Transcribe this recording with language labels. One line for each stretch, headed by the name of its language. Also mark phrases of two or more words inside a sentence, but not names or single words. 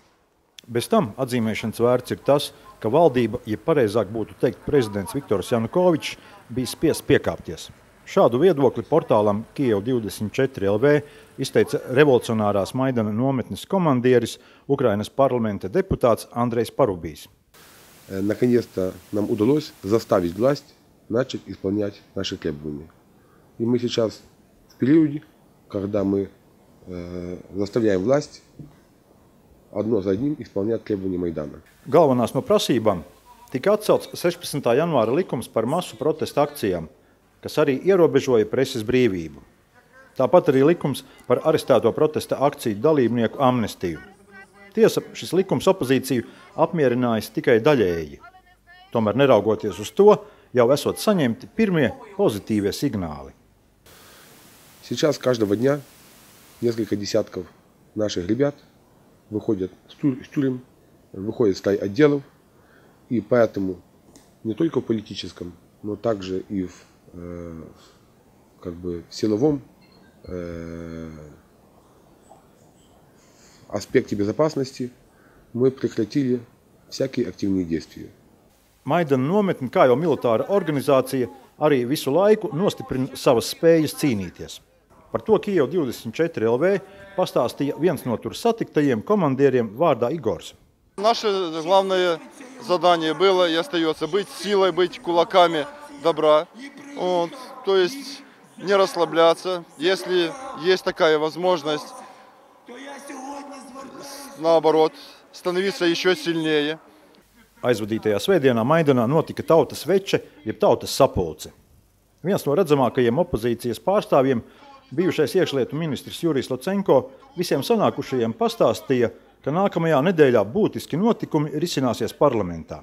Latvian: Bez tam atzīmēšanas vērts ir tas, ka valdība, ja pareizāk būtu teikt prezidents Viktors Janukovičs, bija spiests piekāpties. Šādu viedokli portālam Kiev24 LV izteica revolucionārās Maidana nometnes komandieris, Ukrainas parlamenta deputāts Andrejs Parubijs.
Russian: Наконец-то нам удалось заставить власть начать исполнять наши требования. И мы сейчас в периоде, когда мы заставляем власть одно за одним исполнять требования Майдана.
Latvian: Galvenās no prasībām tika atcelts 16. janvāra likums par masu protesta akcijām, kas arī ierobežoja preses brīvību. Tāpat arī likums par arestēto protesta akciju dalībnieku amnestiju. Tiesa, šis likums opozīciju apmierinājas tikai daļēji. Tomēr neraugoties uz to, jau esot saņemti pirmie pozitīvie signāli.
Russian: Сейчас каждого дня несколько десятков наших ребят выходят с тюрем, выходят с отделов, и поэтому не только в политическом, но также и в силовом аспекте безопасности мы прекратили всякие активные действия.
Latvian: Maidana nometne, kā jau militāra organizācija, arī visu laiku nostiprina savas spējas cīnīties. Par to Kiev24 LV pastāstīja viens no tur satiktajiem komandieriem vārdā Igors.
Russian: Наше главное задание было и остается быть силой, быть кулаками добра. То есть не расслабляться, если есть такая возможность, наоборот, становиться еще сильнее.
Latvian: Aizvadītajā svētdienā Maidanā notika tautas veče, jeb tautas sapulce. Viens no redzamākajiem opozīcijas pārstāvjiem, bijušais iekšlietu ministrs Jurijs Lucenko, visiem sanākušajiem pastāstīja, ka nākamajā nedēļā būtiski notikumi risināsies parlamentā.